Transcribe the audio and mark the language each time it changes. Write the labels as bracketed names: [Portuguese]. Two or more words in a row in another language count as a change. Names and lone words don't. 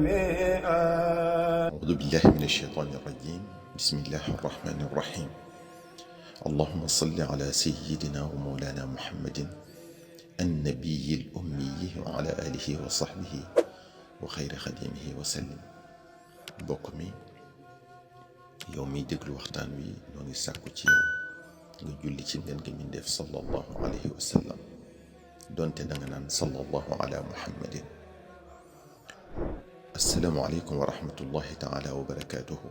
[Arabic] أعوذ بالله من الشيطان الرجيم. بسم الله الرحمن الرحيم. اللهم صل على سيدنا ومولانا محمد النبي الأمي وعلى آله وصحبه وخير خديمه وسلم. [Wolof] mbokk mi yow miy déglu waxtaan wi ñoo ngi sàkku ci yow nga julli ci ngeen gi min def [Arabic] صلى الله عليه وسلم [Wolof] donte da nga naan [Arabic] صلى الله على محمد. السلام عليكم ورحمة الله تعالى وبركاته.